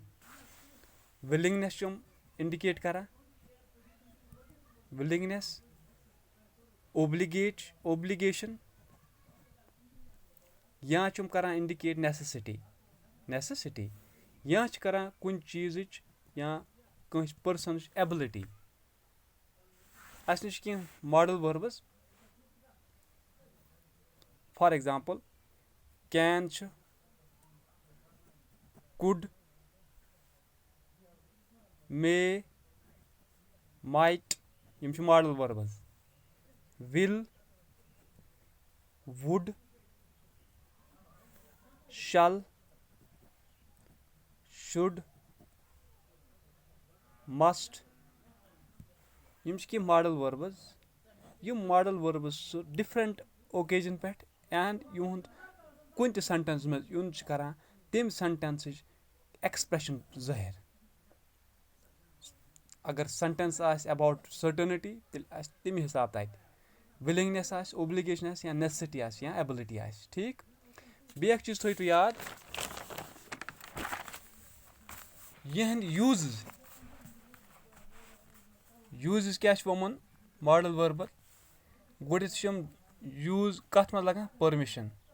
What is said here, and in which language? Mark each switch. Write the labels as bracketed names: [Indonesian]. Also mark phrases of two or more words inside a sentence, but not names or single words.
[English] willingness indicate [Kashmiri] करा, [English] willingness obligation, [Kashmiri] या करा [English] indicate necessity, [Kashmiri] या करा कुन चीज या कंस [English] person ability. [Kashmiri] अस निश [English] modal verbs for example can چھُ could may might [Kashmiri] یِم چھِ [English] modal verbs will would shall should must [Kashmiri] یِم چھِ کینٛہہ [English] modal verbs [Kashmiri] یِم [English] modal verbs [Kashmiri] چھِ [English] different occasion [Kashmiri] پٮ۪ٹھ اینڈ یِہُنٛد کُنہِ تہِ سینٹینس منٛز یُن چھِ کران تمہِ سینٹینسٕچ ایکسپریشن ظٲہِر اگر سینٹینس آسہِ [English] about certainty [Kashmiri] تیٚلہِ آسہِ تمہِ حساب تتہِ وِلنگنیس آسہِ اوبلِگیشن آسہِ یا نیسسٹی آسہِ یا ایبلٹی آسہِ ٹھیٖک بیٚیہِ اکھ چیٖز تھٲیِو تُہۍ یاد یِہٕنٛدۍ یوٗزز کیاہ چھُ ووٚنمُت ماڈل وربن گۄڈٕنیتھ چھِ یِم یوٗز کتھ منٛز لگان پٔرمِشن